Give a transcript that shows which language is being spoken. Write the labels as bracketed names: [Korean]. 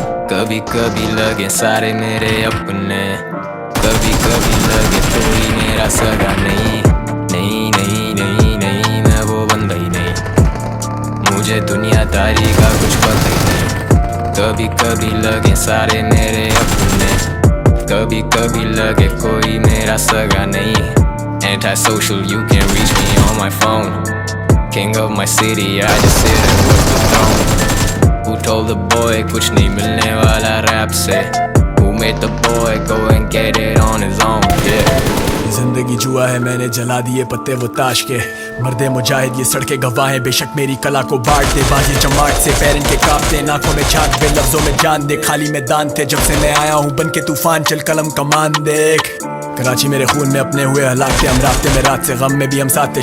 [Hindi] कभी कभी लगे सारे मेरे अपने, कभी कभी लगे कोई मेरा सगा नहीं। नहीं नहीं नहीं नहीं, मैं वो बंदा ही नहीं। मुझे दुनियादारी का कुछ पता ही नहीं। कभी कभी लगे सारे मेरे अपने, कभी कभी लगे कोई मेरा सगा नहीं। [English] Antisocial, you can reach me on my phone. King of my city, I just sit and watch the throne. Who told the boy [Hindi] कुछ नहीं मिलने वाला [English] rap से? Who made the boy go and get it on his own? Yeah. [Hindi] जिंदगी जुआ है, मैंने जला दिए पत्ते वो ताश के। मर्दे मुजाहिद ये सड़के गवाह हैं, बेशक मेरी कला को बांट दे। बाजी चमाट से पैर इनके कांपते, नाकों में झाग दे, लफ्जों में जान दे। खाली मैदान थे जब से मैं आया हूँ बन के तूफान, चल कलम कमान देख। कराची मेरे खून में अपने हुए हलाक थे, हम रास्ते में रात से गम में भी हम साथ थे।